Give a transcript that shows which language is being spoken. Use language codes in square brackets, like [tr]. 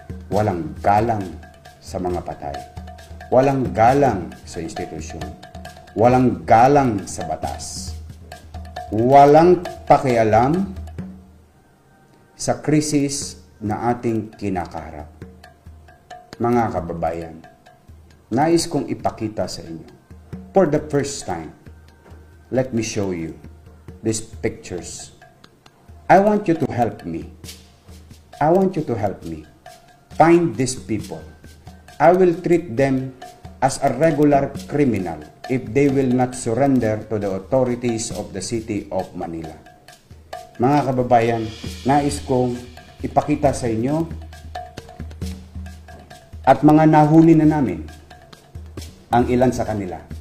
[tl] Walang galang sa mga patay. Walang galang sa institusyon. Walang galang sa batas. Walang pakialam sa krisis na ating kinakaharap. Mga kababayan, nais kong ipakita sa inyo. [en] For the first time, let me show you these pictures. I want you to help me. I want you to help me find these people. I will treat them as a regular criminal if they will not surrender to the authorities of the city of Manila. [tl] Mga kababayan, nais kong ipakita sa inyo at mga nahuli na namin ang ilan sa kanila.